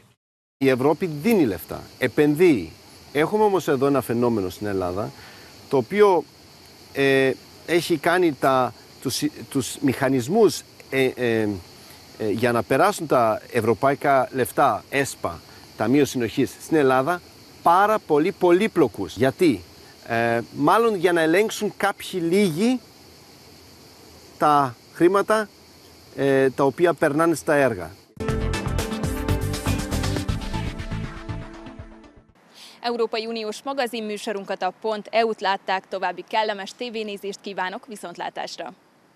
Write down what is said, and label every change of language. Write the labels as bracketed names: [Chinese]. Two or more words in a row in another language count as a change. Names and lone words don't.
[Greek] Η Ευρώπη δίνει λεφτά, επενδύει. Έχουμε όμως εδώ ένα φαινόμενο στην Ελλάδα, το οποίο έχει κάνει τους μηχανισμούς για να περάσουν τα ευρωπαϊκά λεφτά, ΕΣΠΑ, Ταμείο Συνοχής, στην Ελλάδα, πάρα πολύ πολύπλοκους. Γιατί? Μάλλον για να ελέγξουν κάποιοι λίγοι τα χρήματα τα οποία περνάνε στα έργα. [Hungarian] Európai Uniós magazinműsorunkat, a .eu-t látták, további kellemes tévénézést kívánok, viszontlátásra!